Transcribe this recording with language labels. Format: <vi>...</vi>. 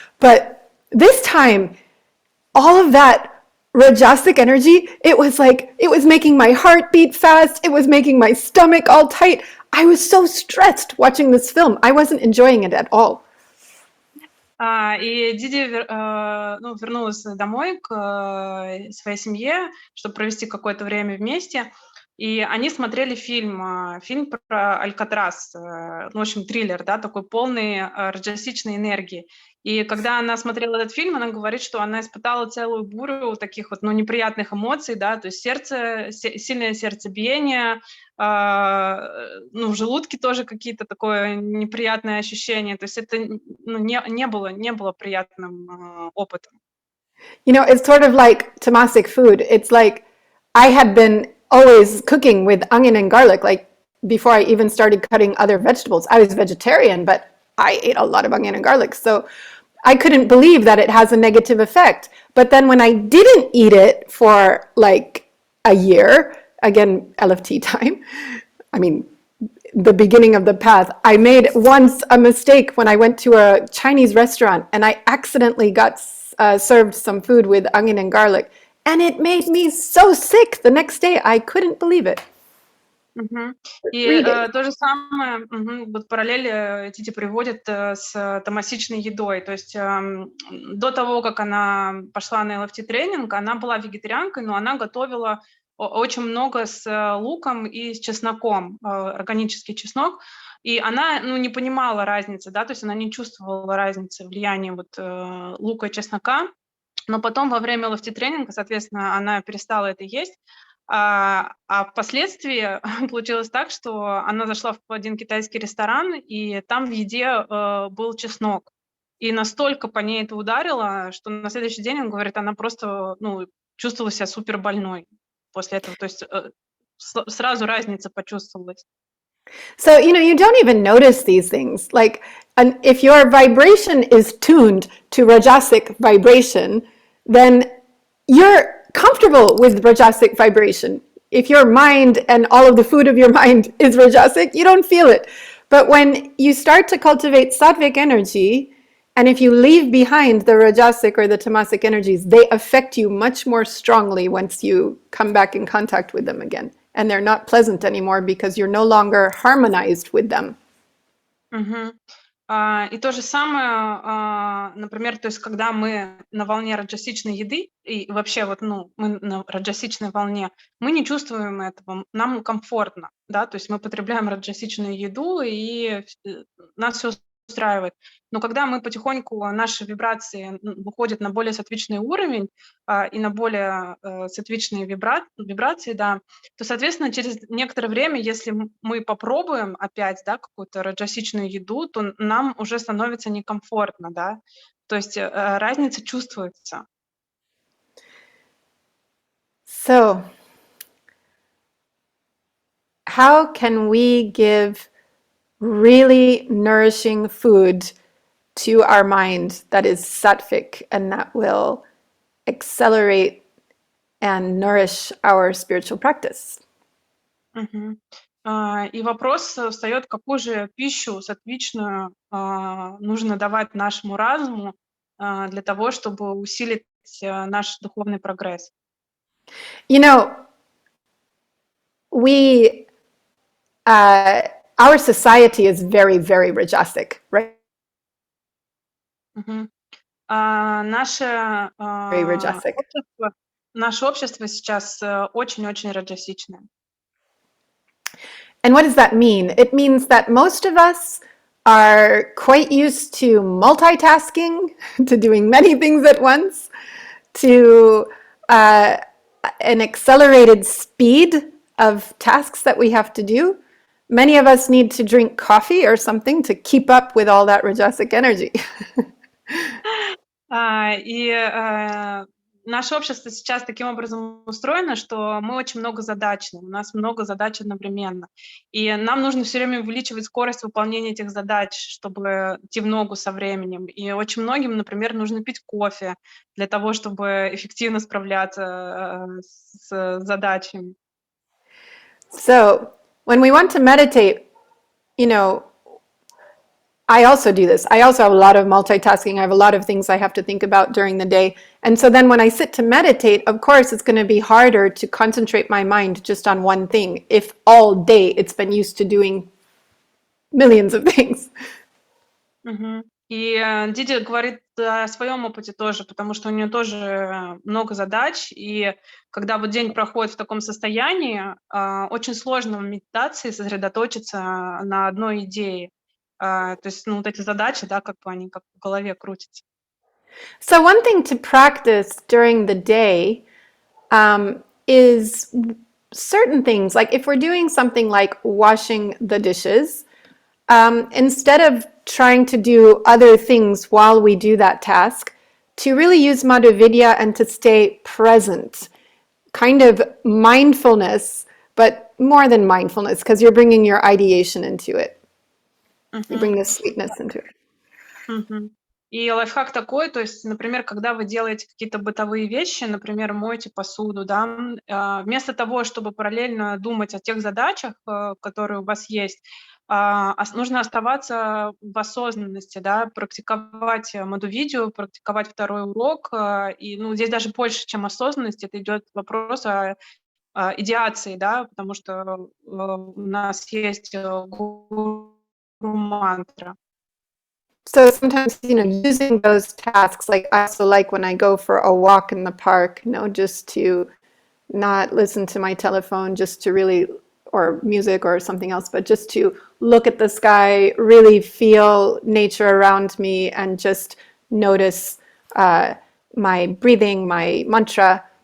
<en>But this time, all of that rajasic energy, it was making my heart beat fast. It was making my stomach all tight. I was so stressed watching this film. I wasn't enjoying it at all.</en> <ru>И Диди вернулась домой к своей семье, чтобы провести какое-то время вместе. И они смотрели фильм про Алькатрас, в общем, триллер, да, такой полный раджасичной энергии. И когда она смотрела этот фильм, она говорит, что она испытала целую бурю таких вот, неприятных эмоций, да, то есть сильное сердцебиение, в желудке тоже какие-то такое неприятное ощущение. То есть это не было приятным опытом.</ru> <en>You know, it's sort of like tamasic food. It's like I had been always cooking with onion and garlic, like before I even started cutting other vegetables. I was vegetarian, but I ate a lot of onion and garlic. So I couldn't believe that it has a negative effect. But then when I didn't eat it for like a year, again, LFT time, I mean, the beginning of the path, I made once a mistake when I went to a Chinese restaurant and I accidentally got served some food with onion and garlic. And it made me so sick the next day. I couldn't believe it.</en> <ru>Мгм. И</ru> <en>3 days.</en> <ru>то же самое, вот параллели Тити приводит с томасичной едой. То есть до того, как она пошла на LFT-тренинг, она была вегетарианкой, но она готовила очень много с луком и с чесноком, органический чеснок. И она не понимала разницы, да, то есть она не чувствовала разницы влияния вот, лука и чеснока. Но потом во время LFT-тренинга, соответственно, она перестала это есть. А впоследствии получилось так, что она зашла в один китайский ресторан, и там в еде был чеснок. И настолько по ней это ударило, что на следующий день, он говорит, она просто чувствовала себя супер больной после этого. То есть сразу разница почувствовалась.</ru> <en>So, you know, you don't even notice these things. Like, and if your vibration is tuned to Rajasic vibration, then you're comfortable with Rajasic vibration. If your mind and all of the food of your mind is Rajasic, you don't feel it. But when you start to cultivate Sattvic energy, and if you leave behind the Rajasic or the Tamasic energies, they affect you much more strongly once you come back in contact with them again. And they're not pleasant anymore because you're no longer harmonized with them. Мгм.</en> <ru>И то же самое, например, то есть когда мы на волне раджасичной еды, и вообще вот, мы на раджасичной волне, мы не чувствуем этого, нам комфортно, да, то есть мы потребляем раджасичную еду, и нас все устраивает. Но когда мы потихоньку, наши вибрации выходят на более сатвичный уровень, и на более сатвичные вибрации, да, то, соответственно, через некоторое время, если мы попробуем опять, да, какую-то раджасичную еду, то нам уже становится некомфортно, да. То есть разница чувствуется.</ru> <en>So, how can we give really nourishing food to our mind that is sattvic and that will accelerate and nourish our spiritual practice? Мгм.</en> <ru>И вопрос встает, какую же пищу сатвичную нужно давать нашему разуму для того, чтобы усилить наш духовный прогресс.</ru> <en>You know, our society is very, very Rajasic, right?</en> <ru>Мгм. Наше</ru> <en>Very Rajasic.</en> <ru>общество сейчас очень-очень раджасичное.</ru> <en>And what does that mean? It means that most of us are quite used to multitasking, to doing many things at once, to an accelerated speed of tasks that we have to do. Many of us need to drink coffee or something to keep up with all that Rajasic energy.</en> <ru>И наше общество сейчас таким образом устроено, что мы очень многозадачны, у нас много задач одновременно. И нам нужно все время увеличивать скорость выполнения этих задач, чтобы идти в ногу со временем. И очень многим, например, нужно пить кофе для того, чтобы эффективно справляться с задачами.</ru> <en>So, when we want to meditate, you know, I also do this. I also have a lot of multitasking. I have a lot of things I have to think about during the day. And so then when I sit to meditate, of course, it's going to be harder to concentrate my mind just on one thing if all day it's been used to doing millions of things. Мгм.</en> <ru>И Диди говорит о своем опыте тоже, потому что у нее тоже много задач, и когда вот день проходит в таком состоянии, очень сложно в медитации сосредоточиться на одной идее. То есть, вот эти задачи, да, как бы они как в голове крутятся.</ru> <en>So one thing to practice during the day is certain things. Like if we're doing something like washing the dishes, instead of trying to do other things while we do that task, to really use Madhurya and to stay present, kind of mindfulness, but more than mindfulness, because you're bringing your ideation into it. You bring the sweetness into it. Мгм.</en> <ru>И лайфхак такой, то есть, например, когда вы делаете какие-то бытовые вещи, например, моете посуду, да, вместо того, чтобы параллельно думать о тех задачах, которые у вас есть, нужно оставаться в осознанности, да, практиковать мадху-видео, практиковать второй урок. И здесь даже больше, чем осознанность, это идет вопрос о идеации, да, потому что у нас есть гуру-мантра.</ru> <en>So sometimes, using those tasks, like I also like when I go for a walk in the park, just to not listen to my telephone, just to really, or music or something else, but just to look at the sky, really feel nature around me, and just notice my breathing, my mantra.</en>